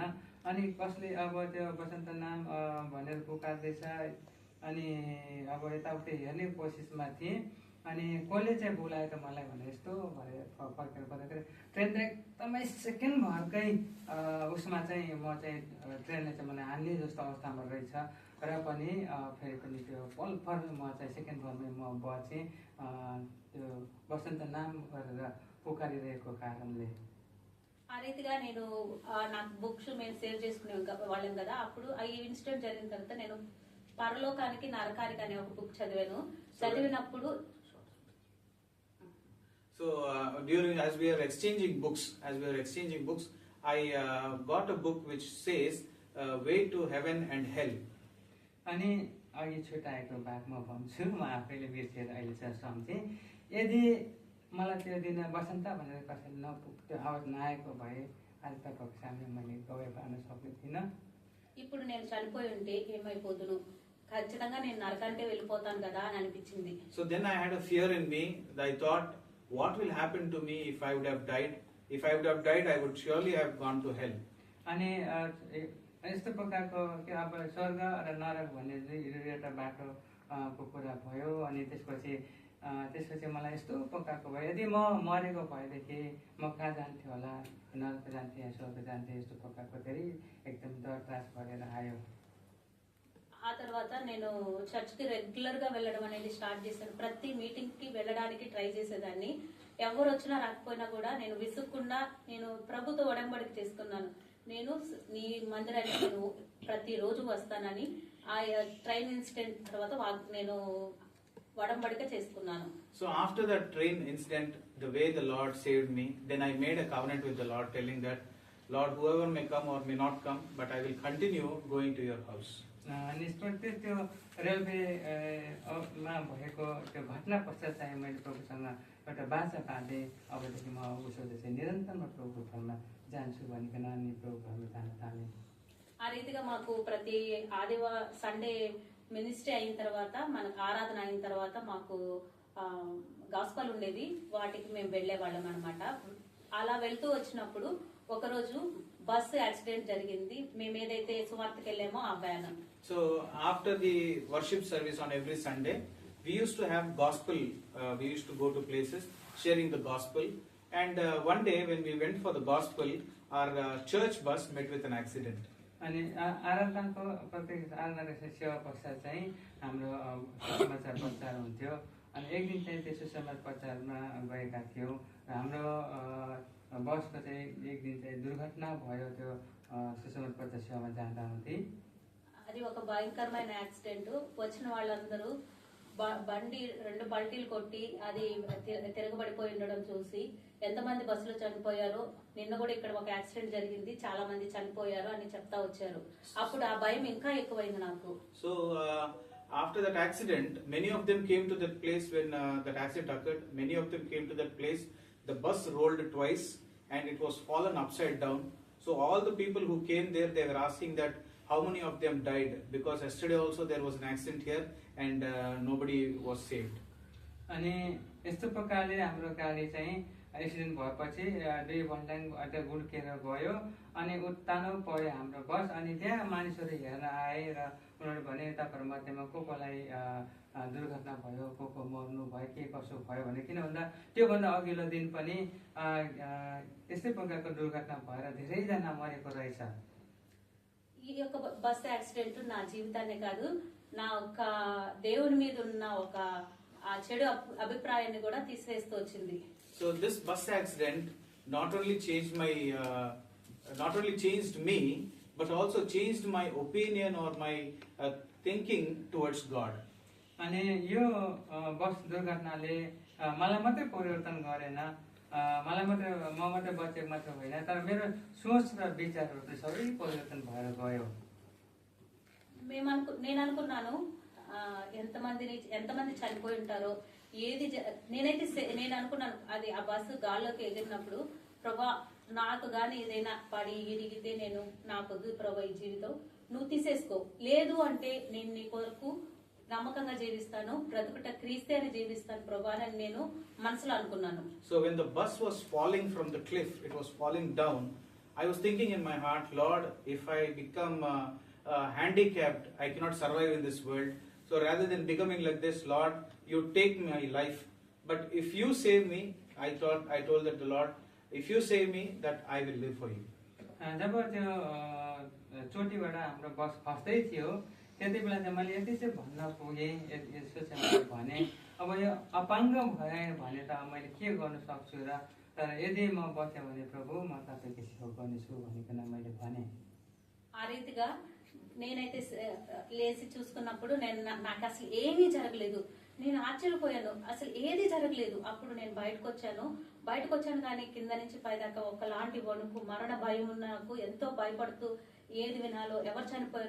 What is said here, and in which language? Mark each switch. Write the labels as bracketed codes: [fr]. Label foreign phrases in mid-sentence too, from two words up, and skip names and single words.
[ne] अनि कसले अब त्यो बसन्त नाम भनेर पुकार्दैछ अनि अब यताउति हेर्ने कोसिसमा थिएँ अनि कसले चाहिँ बोलायो त मलाई भने यस्तो भएर फर्केर पर्दाखेरि ट्रेन चाहिँ एकदमै सेकेन्ड भरकै उसमा चाहिँ म चाहिँ ट्रेनले चाहिँ मलाई हान्ने जस्तो अवस्थामा रहेछ र पनि फेरि पनि त्यो पल म चाहिँ सेकेन्ड भरमै म बचेँ त्यो बसन्त नाम गरेर पुकारिरहेको कारणले। [te] ఆ రీతిగా నేను నాకు బుక్స్ మేము సేవ్ చేసుకునే వాళ్ళం కదా. అప్పుడు ఈ ఇన్సిడెంట్ జరిగిన తర్వాత నేను పరలోకానికి నరకానికి అనే ఒక బుక్ చదివినప్పుడు [en] So as we are exchanging books, I got a book which says Way to Heaven and Hell. [ne] अनि अघि छुट्याएको बात म भन्छु, म आफैले बिर्सेर अहिले चाहिँ सम्झेँ। यदि मलाई त्यो दिन बसन्त भनेर कसैले त्यो आवाज नआएको भए आज तपाईँको सामने मैले गवाई पार्न सक्ने थिइनँ। [te] ఇప్పుడు నేను చనిపోయి ఉంటే ఏమైపోదును, ఖచ్చితంగా నేను నరకానికే వెళ్ళిపోతాను కదా అని అనిపించింది. [en] So then I had a fear in me. I thought, what will happen to me if I would have died? If I would have died, I would surely have gone to hell. [ne] अनि यस्तो प्रकारको के अब स्वर्ग र नरक भन्ने चाहिँ एउटा बाटोको कुरा भयो। अनि त्यसपछि मलाई यस्तो प्रकारको भयो, यदि म मरेको भएदेखि म कहाँ जान्थेँ होला, नरक जान्थेँ या स्वर्ग जान्थेँ, यस्तो प्रकारको धेरै एकदम डर त्रास भरेर आयो। [te] ఆ తర్వాత నేను చర్చ్కి రెగ్యులర్ గా వెళ్ళడం అనేది స్టార్ట్ చేశాను. ప్రతి మీటింగ్ కి వెళ్ళడానికి ట్రై చేసేదాన్ని. ఎవరు వచ్చినా రాకపోయినా కూడా నేను విసుక్కుండా నేను ప్రభుతో ఒడంబడిక చేసుకున్నాను. నేను నీ మందిరానికి నేను ప్రతిరోజు వస్తానని ఆ [en] train incident [te] తర్వాత నేను ఒడంబడిక చేసుకున్నాను. [en] So after that train incident, the way the Lord saved me, then I made a covenant with the Lord telling that, Lord, whoever may come or may not come, but I will continue going to your house. [ne] अनि त्यो रेलवेमा भएको त्यो घटना पश्चात चाहिँ मैले प्रभुसँग एउटा बाचा बाँधेँ, अबदेखि म उसोले चाहिँ निरन्तरमा प्रभुको घरमा जान्छु भनिकन अनि प्रभुको घरमा जान थालेँ। [te] ఆ రీతిగా మాకు ప్రతి [en] Sunday ministry [te] అయిన తర్వాత, మనకు ఆరాధన అయిన తర్వాత మాకు గాస్పల్ ఉండేది, వాటికి మేము వెళ్ళేవాళ్ళం అనమాట. అలా వెళ్తూ వచ్చినప్పుడు ఒకరోజు [en] bus accident [te] జరిగింది. మేము ఏదైతే సువార్తకి వెళ్ళామో ఆ వ్యాన్. [en] So after the worship service on every Sunday, we used to have gospel. We used to go to places sharing the gospel. And one day when we went for the gospel, our church bus met with an accident. [ne] अनि आराधनाको प्रत्येक आराधनाको सेवा पश्चात चाहिँ हाम्रो सुसमाचार प्रचार हुन्थ्यो। अनि एक दिन चाहिँ त्यो सुसमाचार प्रचारमा गएका थियौँ र हाम्रो बसको चाहिँ एक दिन चाहिँ दुर्घटना भयो त्यो सुसमाचार प्रचार सेवामा जाँदा हुँदै। [te] అది ఒక భయంకరమైన యాక్సిడెంట్. వచ్చిన వాళ్ళందరూ బండి 2 పల్టీలు కొట్టి అది తిరగబడిపోయి ఉండడం చూసి ఎంతమంది బస్సులో చనిపోయారో, నిన్న కూడా ఇక్కడ ఒక యాక్సిడెంట్ జరిగింది, చాలా మంది చనిపోయారు అని చెప్తా వచ్చారు. అప్పుడు ఆ భయం ఇంకా ఎక్కువైంది నాకు. [en] So after that accident, many of them came to that place when that accident occurred. Many of them came to that place. The bus rolled twice and it was fallen upside down. So all the people who came there, they were asking that how many of them died, because yesterday also there was an accident here and nobody was saved. [ne] अनि यस्तो प्रकारले हाम्रो गाडी चाहिँ एक्सिडेन्ट भएपछि 2 घन्टा गुड्केर गयो अनि उत्तानो पर्यो हाम्रो बस। अनि त्यहाँ मानिसहरू हेर्न आए र उनीहरूले भने तपाईँहरू मध्येमा कोलाई दुर्घटना भयो, को मर्नु भयो, के कसो भयो भने। किन भन्दा त्योभन्दा अघिल्लो दिन पनि यस्तै प्रकारको दुर्घटना भएर धेरैजना मरेको रहेछ। [te] ఈ యొక్క [en] bus accident [te] నా జీవితాన్ని కాదు, నా ఒక దేవుని మీద ఉన్న ఒక ఆ చెడు అభిప్రాయాన్ని కూడా తీసివేస్తూ వచ్చింది. [en] So this bus accident not only changed me, but also changed my opinion or my thinking towards God. [ne] अनि यो बस दुर्घटनाले मलाई मात्रै परिवर्तन गरेन, म मात्रै बचेको मात्र होइन, तर मेरो सोच र विचारहरू चाहिँ सबै परिवर्तन भएर गयो। [te] నేను అనుకున్నాను ఎంతమంది చనిపోయి ఉంటారో, నేను అనుకున్నాను అది ఆ బస్సు గాల్లోకి ఎగిరినప్పుడు, ప్రభా నాకు గాని ఏదైనా పడి ఇరిగితే నేను నాకొద్దు ప్రభా ఈ జీవితం, నువ్వు తీసేసుకో, లేదు అంటే నేను నీ కొరకు నమ్మకంగా జీవిస్తాను, బ్రతుకుట క్రీస్తే అని జీవిస్తాను ప్రభా అని నేను మనసులో అనుకున్నాను. [en] So when the bus was falling from the cliff, it was falling down, I was thinking in my heart, Lord, if I become handicapped, I cannot survive in this world. So rather than becoming like this, Lord, you take my life. But if you save me, I told that the Lord, if you save me, that I will live for you. [ne] जब त्यो चोटीबाट हाम्रो बस खस्दै थियो त्यति बेला चाहिँ मैले यति चाहिँ भन्न पुगेँ, यसो चाहिँ मैले भने अब यो अपाङ्ग भएँ भने त मैले के गर्नु सक्छु र, तर यदि म बचेँ भने प्रभु म तपाईँको सेवा गर्नेछु भनिकन मैले भने। [te] ఆ రీతిగా నేనైతే లేచి చూసుకున్నప్పుడు నాకు అసలు ఏమీ జరగలేదు. నేను ఆశ్చర్యపోయాను, అసలు ఏది జరగలేదు. అప్పుడు నేను బయటకు వచ్చాను కానీ కింద నుంచి పైదాకా ఒకలాంటి వణుకు, మరణ భయం నాకు, ఎంతో భయపడుతూ ఏది వినాలో, ఎవరు చనిపోయారో.